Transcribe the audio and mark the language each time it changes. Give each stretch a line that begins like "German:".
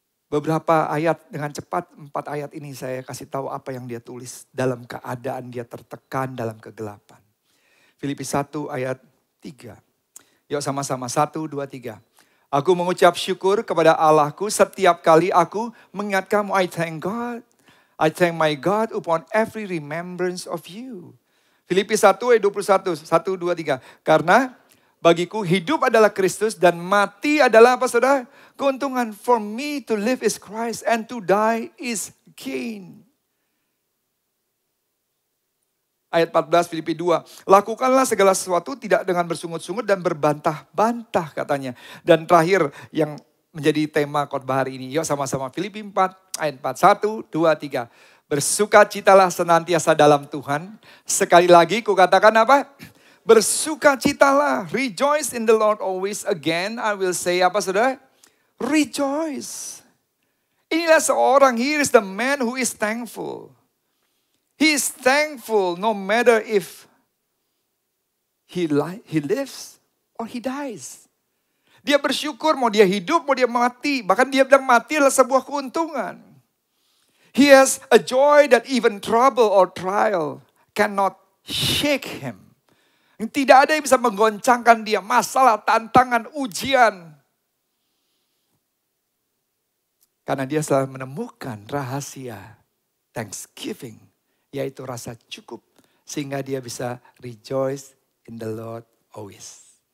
Indonesian: Beberapa ayat dengan cepat, 4 ayat ini saya kasih tahu apa yang dia tulis dalam keadaan dia tertekan dalam kegelapan. Filipi 1 ayat 3. Yuk sama-sama 1, 2, 3. Aku mengucap syukur kepada Allahku setiap kali aku mengingat kamu.
English: I thank God. I thank my God upon every remembrance of you.
Indonesian: Filipi 1 ayat 21, 1, 2, 3. Karena bagiku hidup adalah Kristus dan mati adalah apa saudara? Keuntungan.
English: For me to live is Christ and to die is gain.
Indonesian: Ayat 14 Filipi 2. Lakukanlah segala sesuatu tidak dengan bersungut-sungut dan berbantah-bantah katanya. Dan terakhir yang menjadi tema khotbah hari ini. Yuk sama-sama Filipi 4 ayat 4. 1, 2, 3. Bersukacitalah senantiasa dalam Tuhan. Sekali lagi kukatakan apa? Bersukacitalah.
English: Rejoice in the Lord always. Again I will say
Indonesian: apa saudara?
English: Rejoice.
Indonesian: Inilah seorang,
English: here is the man who is thankful. He is thankful no matter if he lives or he dies.
Indonesian: Dia bersyukur mau dia hidup, mau dia mati. Bahkan dia bilang mati adalah sebuah keuntungan.
English: He has a joy that even trouble or trial cannot shake him.
Indonesian: Tidak ada yang bisa menggoncangkan dia. Masalah, tantangan, ujian. Karena dia selalu menemukan rahasia thanksgiving. Yaitu rasa cukup. Sehingga dia bisa
English: rejoice in the Lord always.